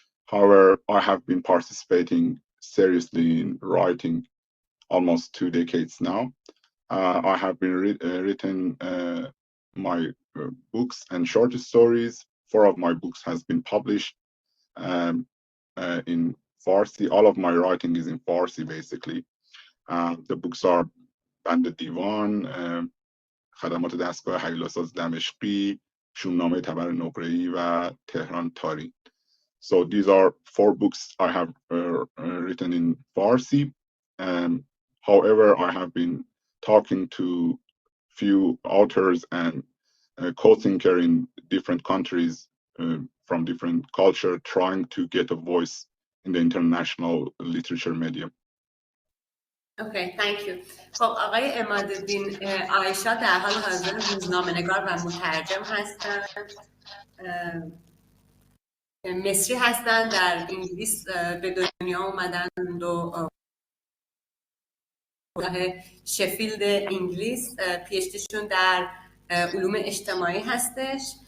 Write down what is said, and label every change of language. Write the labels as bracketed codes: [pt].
[en] However, I have been participating seriously in writing almost 2 decades now. I have been written my books and short stories. 4 of my books has been published in Farsi. All of my writing is in Farsi, basically. The books are بند دیوان، خدمات دستگاه حلیل‌آساز دمشقی، شومنامه تبر نقره‌ای و تهران تارین. So these are 4 books I have written in Farsi. However, I have been talking to few authors and co-thinker in different countries from different culture, trying to get a voice in the international literature medium. Okay, thank you. [fa] خب آقای عماالدین آیشا در حال حاضر روزنامه‌نگار و مترجم هستند. مصری هستند، در انگلیس به دنیا اومدن و شفیلد انگلیس پی‌اچ‌دیشون در علوم اجتماعی هستش.